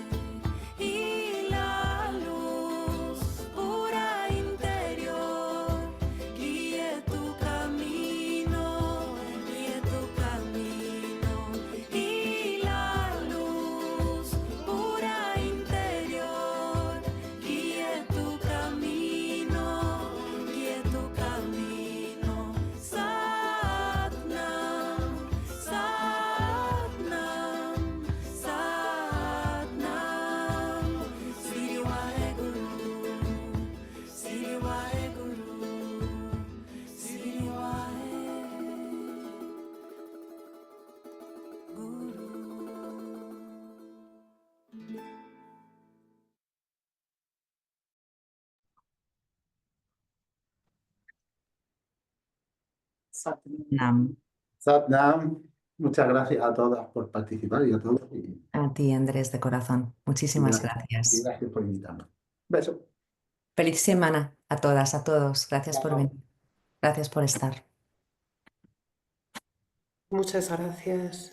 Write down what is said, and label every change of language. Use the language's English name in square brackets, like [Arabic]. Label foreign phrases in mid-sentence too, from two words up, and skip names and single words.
[Spanish] Y la luz pura interior guíe tu camino, guíe tu camino. Y la luz pura interior guíe tu camino, guíe tu camino. [Punjabi] ਸਤਿਨਾਮ, ਸਤਿਨਾਮ, ਸਤਿਨਾਮ. ਸ੍ਰੀ ਵਾਹਿਗੁਰੂ, ਸ੍ਰੀ ਵਾਹਿਗੁਰੂ, ਸ੍ਰੀ ਵਾਹਿਗੁਰੂ. Nam. Satnam, [Spanish] muchas gracias a todas por participar y a todos. Y A ti, Andrés, de corazón. Muchísimas y gracias. gracias por invitarme. Beso. Feliz semana a todas, a todos. Gracias por venir. Gracias por estar. Muchas gracias.